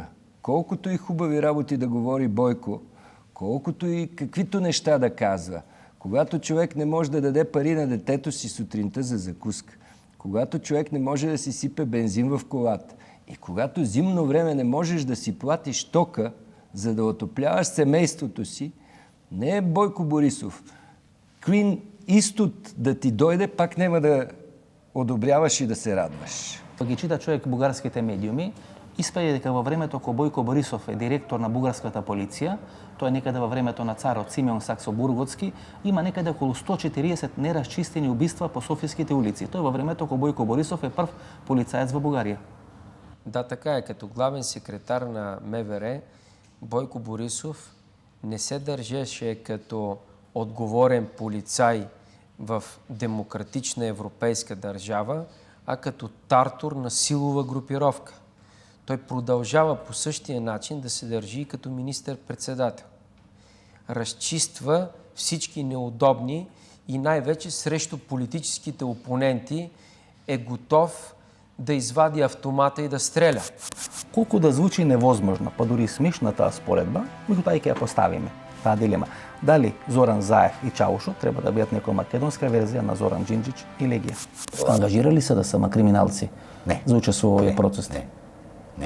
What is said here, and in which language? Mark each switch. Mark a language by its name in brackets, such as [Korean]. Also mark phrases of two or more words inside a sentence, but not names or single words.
[Bulgarian] Колкото и хубави работи да говори Бойко, колкото и каквито неща да казва, когато човек не може да даде пари на детето си сутринта за закуска, когато човек не може да си сипе бензин в колата и когато зимно време не можеш да си платиш тока, за да отопляваш семейството си, не е Бойко Борисов. Клин Истот да ти дойде, пак няма да одобряваш и да се радваш. [Macedonian] Ги чита човек бугарските медиуми, испаѓа дека во времето кога Бојко Борисов е директор на бугарската полиција, тоа е некаде во времето на царот Симеон Саксобурготски, има некаде околу 140 нерасчистени убиства по софиските улици. Тоа е во времето кога Бојко Борисов е прв полицаец во Бугарија. Да, така е. [Bulgarian] Като главен секретар на МВР, Бойко Борисов не се държеше като отговорен полицай в демократична европейска държава, а като тартор на силова групировка. Той продължава по същия начин да се държи като министър-председател. Разчиства всички неудобни и най-вече срещу политическите опоненти е готов да извади автомата и да стреля. [Macedonian] Колку да звучи невозможно, па дури смешна таа споредба, меѓутоа ќе ја поставиме таа дилема. Дали Зоран Заев и Чаушо треба да бидат некоја македонска верзија на Зоран Џинџич и Легија? Ангажирали се да се криминалци за учество во овие процеси? Не.